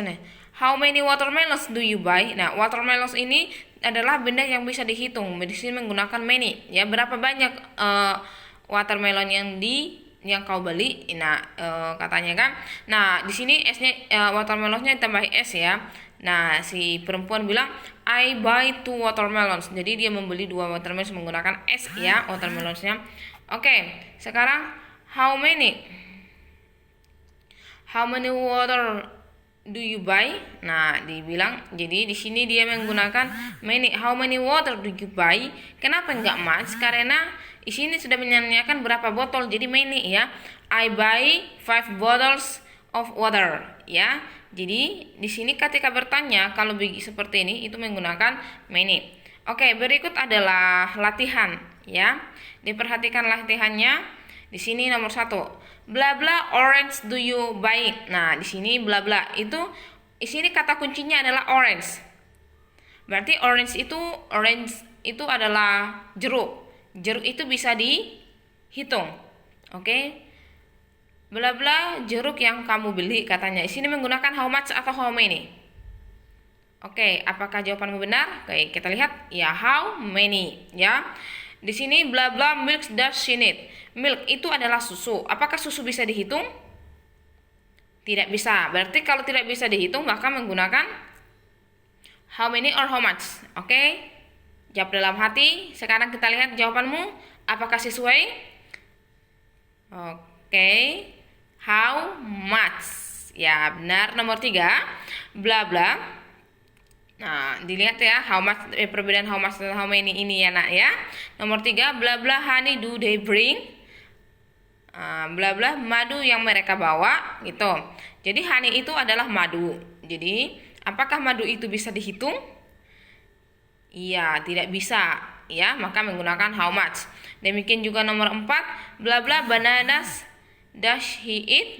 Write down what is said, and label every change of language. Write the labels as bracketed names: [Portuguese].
[English] Contohnya, how many watermelons do you buy? [Indonesian] Nah, watermelons ini adalah benda yang bisa dihitung. Di sini menggunakan many. Ya, berapa banyak watermelon yang kau beli? Nah, katanya kan. Nah, di sini S-nya watermelonsnya ditambahi S ya. Nah, si perempuan bilang [English] I buy 2 watermelons. [Indonesian] Jadi dia membeli 2 watermelons menggunakan S ya, watermelonsnya. [English] Oke, sekarang how many water do you buy? [Indonesian] Nah, dibilang jadi di sini dia menggunakan many. [English] How many water do you buy? [Indonesian] Kenapa enggak much? Karena di sini sudah menanyakan berapa botol, jadi many ya. [English] I buy 5 bottles of water ya. [Indonesian] Jadi di sini ketika bertanya kalau seperti ini itu menggunakan many. Oke, berikut adalah latihan ya. Diperhatikan latihannya. Di sini nomor 1, bla bla [English] orange do you buy? [Indonesian] Nah, di sini bla bla itu di sini kata kuncinya adalah orange. Berarti orange itu adalah jeruk. Jeruk itu bisa dihitung. Oke. Bla bla jeruk yang kamu beli katanya. Di sini menggunakan how much atau how many? Oke, apakah jawabanmu benar? Oke, kita lihat ya how many ya. Di sini bla bla [English] milk does she need? [Indonesian] Milk itu adalah susu. Apakah susu bisa dihitung? Tidak bisa. Berarti kalau tidak bisa dihitung maka menggunakan how many or how much. Oke? Jawab dalam hati. Sekarang kita lihat jawabanmu apakah sesuai? Oke. How much? Ya, benar. Nomor 3, bla bla. Nah, dilihat ya how much, perbedaan how much dan how many ini ya nak ya. Nomor 3, bla bla [English] honey do they bring? [Indonesian] Bla bla madu yang mereka bawa gitu. Jadi honey itu adalah madu. Jadi apakah madu itu bisa dihitung? Iya, tidak bisa ya, maka menggunakan how much. Demikian juga nomor 4, bla bla bananas dash he eat.